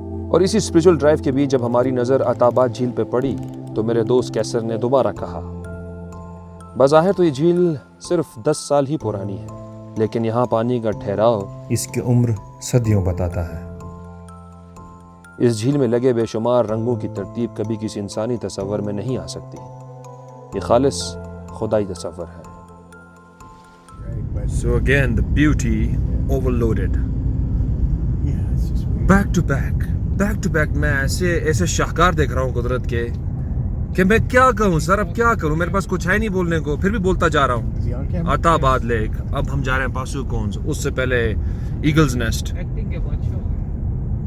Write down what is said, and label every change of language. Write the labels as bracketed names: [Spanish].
[Urdu] اور اسی spiritual drive کے بیچ جب ہماری نظر عطاباد جھیل پہ پڑی تو میرے دوست کیسر نے دوبارہ کہا، بظاہر تو یہ جھیل صرف 10 سال ہی پرانی ہے، لیکن یہاں پانی کا ٹھہراؤ اس کی عمر صدیوں بتاتا ہے. اس جھیل میں لگے بے شمار رنگوں کی ترتیب کبھی کسی انسانی تصور میں نہیں آ سکتی. یہ خالص خدائی تصور ہے. [English] So again, the beauty overloaded. Yeah, it's just weird. [Urdu] Back to back میں ایسے شاہکار دیکھ رہا ہوں قدرت کے کہ میں کیا کہوں سر، اب کیا کروں، میرے پاس کچھ ہے نہیں بولنے کو، پھر بھی بولتا جا رہا ہوں. [English] Is he on camera? [Urdu] عطاباد leak, اب ہم جا رہے ہیں پاسو کونز، اس سے پہلے ایگلز نیسٹ. Acting کے بادشاہ.